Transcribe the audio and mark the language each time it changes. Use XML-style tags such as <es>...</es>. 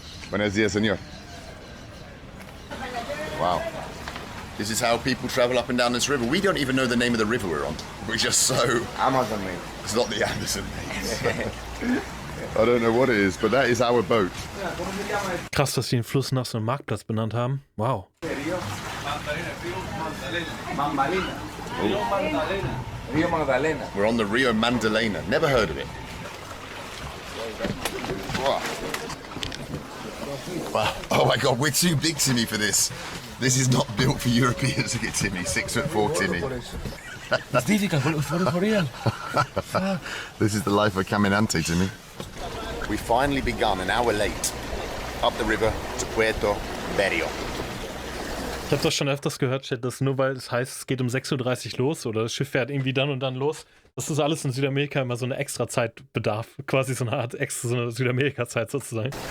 <es>Buenos dias, señor.</es> <en>Wow. This is how people travel up and down this river. We don't even know the name of the river we're on. We're just so... Amazon, mate. It's not the Amazon, mate. I don't know what it is, but that is our boat.</en> <de>Krass, dass sie den Fluss nach so einem Marktplatz benannt haben.</de> <en>Wow. Rio Magdalena. We're on the Rio Magdalena. Never heard of it. Wow. Wow. Oh my God, we're too big, Timmy, for this. This is not built for Europeans. Look at Timmy, 6'4", Timmy. It's difficult for real. This is the life of Caminante, Timmy. We finally begun an hour late up the river to Puerto Barrio.</en> <de>Ich habe das schon öfters gehört, Chat, dass nur weil es heißt, es geht um 6:30 Uhr los oder das Schiff fährt irgendwie dann und dann los, dass das alles in Südamerika immer so eine extra Zeit bedarf. Quasi so eine Art extra, so eine Südamerika-Zeit sozusagen.</de>